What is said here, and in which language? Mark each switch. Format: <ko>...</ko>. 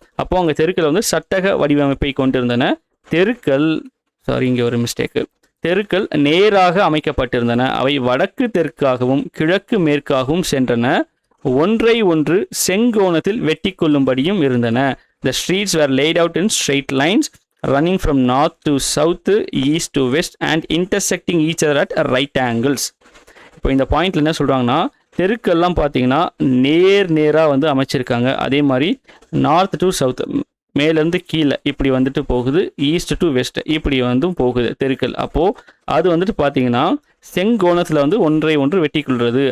<ta>அப்போது அங்கே தெருக்கள் வந்து சட்டக வடிவமைப்பை கொண்டிருந்தன. தெருக்கள் இங்கே ஒரு மிஸ்டேக்கு. தெருக்கள் நேராக அமைக்கப்பட்டிருந்தன. அவை வடக்கு தெற்காகவும் கிழக்கு மேற்காகவும் சென்றன. ஒன்றை ஒன்று செங்கோணத்தில் வெட்டி கொள்ளும்படியும் இருந்தன.</ta> <en>The streets were laid out in straight lines running from north to south, east to west and intersecting each other at right angles.</en> <ta>இப்போ இந்த பாயிண்ட்ல என்ன சொல்கிறாங்கன்னா, தெருக்கள்லாம் பார்த்தீங்கன்னா நேராக வந்து அமைச்சிருக்காங்க. அதே மாதிரி நார்த் டு சவுத், மேலேருந்து கீழே இப்படி வந்துட்டு போகுது, ஈஸ்ட் டு வெஸ்ட் இப்படி வந்து போகுது தெருக்கள். அப்போது அது வந்துட்டு பார்த்தீங்கன்னா செங்கோணத்தில் வந்து ஒன்றை ஒன்று வெட்டி கொள்வது.</ta>